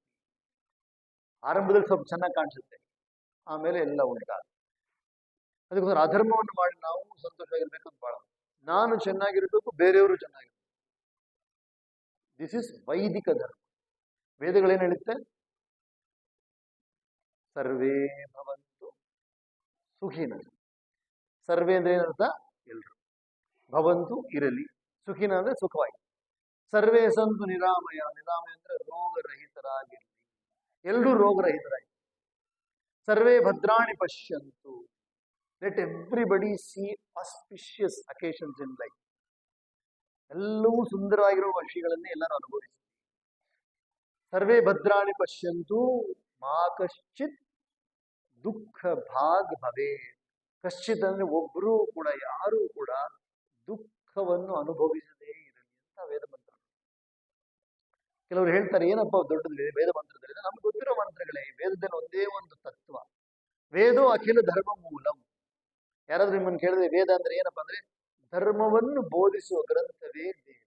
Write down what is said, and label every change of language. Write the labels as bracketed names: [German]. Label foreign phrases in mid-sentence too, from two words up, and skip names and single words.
[Kannada] ಆರಂಭದಲ್ಲಿ ಸ್ವಲ್ಪ ಚೆನ್ನಾಗಿ ಕಾಣಿಸುತ್ತೆ, ಆಮೇಲೆ ಎಲ್ಲ ಉಂಟಾಗ. ಅದಕ್ಕೋಸ್ಕರ ಅಧರ್ಮವನ್ನು ಮಾಡಿ ನಾವು ಸಂತೋಷವಾಗಿರ್ಬೇಕು ಅಂತ ಬಾಳ. ನಾನು ಚೆನ್ನಾಗಿರ್ಬೇಕು, ಬೇರೆಯವರು ಚೆನ್ನಾಗಿರ್ಬೇಕು. [English] this is [Kannada] ವೈದಿಕ ಧರ್ಮ. ವೇದಗಳೇನು ಹೇಳುತ್ತೆ? [Sanskrit] ಸರ್ವೇ ಭವಂತು ಸುಖಿನ. [Kannada] ಸರ್ವೇ ಅಂದ್ರೆ ಏನರ್ಥ? ಎಲ್ರು. ಭವಂತು ಇರಲಿ, ಸುಖಿನ ಅಂದ್ರೆ ಸುಖವಾಗಿ. [Sanskrit] ಸರ್ವೇ ಸಂತು ನಿರಾಮಯ. [Kannada] ನಿರಾಮಯ ಅಂದ್ರೆ ರೋಗರಹಿತರಾಗಿರಲಿ, ಎಲ್ಲರೂ ರೋಗರಹಿತರಾಗಿ. [Sanskrit] ಸರ್ವೇ ಭದ್ರಾಣಿ ಪಶ್ಯಂತು. [English] let everybody see auspicious occasions in life. [Kannada] ಎಲ್ಲವೂ ಸುಂದರವಾಗಿರುವ ವರ್ಷಗಳನ್ನೇ ಎಲ್ಲರೂ ಅನುಭವಿಸಿ. [Sanskrit] ಸರ್ವೇ ಭದ್ರಾಣಿ ಪಶ್ಯಂತು ಮಾ ಕಶ್ಚಿತ್ ದುಃಖ ಭಾಗ್ ಭವೇ. [Kannada] ಕಶ್ಚಿತ್ ಅಂದ್ರೆ ಒಬ್ಬರೂ ಕೂಡ, ಯಾರೂ ಕೂಡ ದುಃಖವನ್ನು ಅನುಭವಿಸದೇ ಇರಲಿ ಅಂತ ವೇದ ಮಂತ್ರ. ಕೆಲವರು ಹೇಳ್ತಾರೆ, ಏನಪ್ಪ ದೊಡ್ಡದು ವೇದ ಮಂತ್ರದಲ್ಲಿ? ನಮ್ಗೆ ಗೊತ್ತಿರೋ ಮಂತ್ರಗಳೇ. ವೇದದಲ್ಲಿ ಒಂದೇ ಒಂದು ತತ್ವ, [Sanskrit] ವೇದೋ ಅಖಿಲ ಧರ್ಮ ಮೂಲಂ. [Kannada] ಯಾರಾದ್ರೂ ನಿಮ್ಮನ್ನು ಕೇಳಿದ್ರೆ ವೇದ ಅಂದ್ರೆ ಏನಪ್ಪಾ ಅಂದ್ರೆ, ಧರ್ಮವನ್ನು ಬೋಧಿಸುವ ಗ್ರಂಥವೇ ವೇದ.